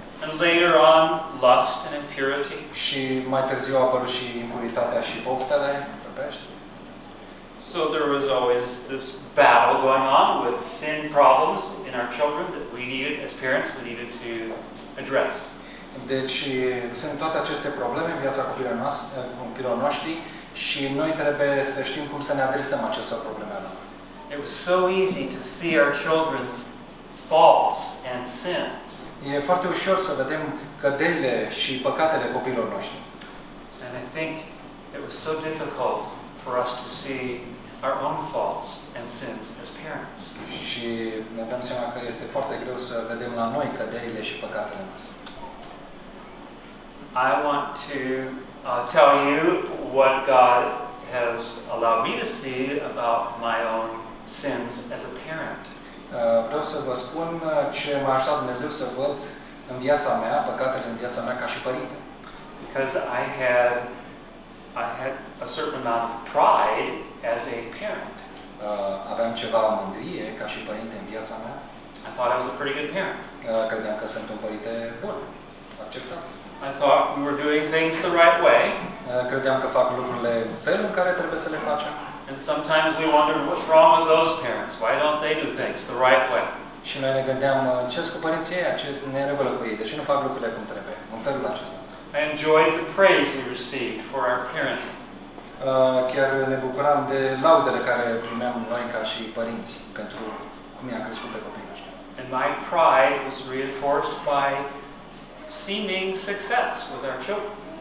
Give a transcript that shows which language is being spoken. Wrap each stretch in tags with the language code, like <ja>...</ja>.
<en>And later on, lust and impurity.</en> <ro>Și mai târziu a apărut și impuritatea și poftele, păpești.</ro> <en>So there was always this battle going on with sin problems in our children that we needed, as parents, we needed to address.</en> <ro>Deci sunt toate aceste probleme în viața copilor noștri și noi trebuie să știm cum să ne adresăm acestor problemelor.</ro> <en>It was so easy to see our children's faults and sins.</en> <ro>E foarte ușor să vedem căderile și păcatele copilor noștri.</ro> <en>And I think it was so difficult for us to see our own faults and sins as parents.</en> <ro>Și ne dăm seama că este foarte greu să vedem la noi căderile și păcatele noastre.</ro> <en>I want to tell you what God has allowed me to see about my own sins as a parent.</en> <ro>Vreau să vă spun ce m-a ajutat Dumnezeu să văd în viața mea, păcatele în viața mea ca și părinte.</ro> <en>Because I had a certain amount of pride as a parent.</en> <ro>Aveam ceva mândrie ca și părinte în viața mea.</ro> <en>I thought I was a pretty good parent.</en> <ro>Credeam că sunt un părinte bun. Acceptat.</ro> <en>I thought we were doing things the right way.</en> <ro>Credeam că fac lucrurile în felul în care trebuie să le facem.</ro> <en>And sometimes we wondered, what's wrong with those parents? Why don't they do things the right way?</en> <ro>Și noi ne gândeam, ce-s cu părinții ăia? Ce-s neregulă cu ei? De ce nu fac lucrurile cum trebuie? În felul acesta.</ro> <en>I enjoyed the praise we received for our parenting.</en> <ro>Chiar ne bucuram de laudele care primeam noi ca și părinți pentru cum i-am crescut pe copiii noștri.</ro> <en>And my pride was reinforced by seeming success with our children.</en>